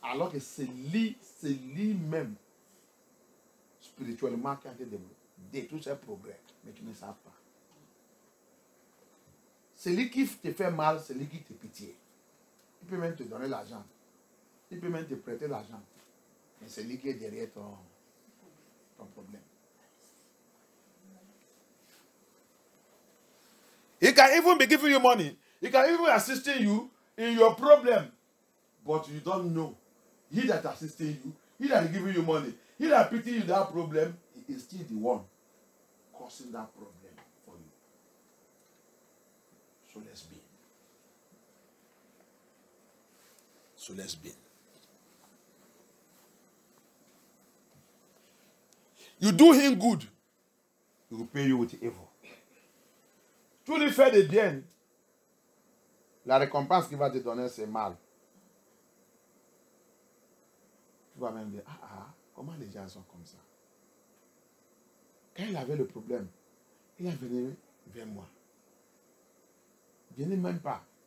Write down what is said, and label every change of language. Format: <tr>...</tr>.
<fr>Alors que c'est lui-même, spirituellement, qui est en train de détruire ce progrès. Mais tu ne sais pas. C'est lui qui te fait mal, c'est lui qui te pitié. Il peut même te donner l'argent. Il peut même te prêter l'argent. Mais c'est lui qui est derrière ton problème.</fr> <en>He can even be giving you money. He can even assisting you in your problem. But you don't know. He that assisting you, he that is giving you money, he that pity you that problem, he is still the one causing that problem for you. So let's be. So let's be. You do him good, he will pay you with evil.</en> <fr>Tu lui fais de bien, la récompense qu'il va te donner, c'est mal. Tu vas même dire, comment les gens sont comme ça? Quand il avait le problème, il est venu vers moi. Je n'ai même pas.</fr>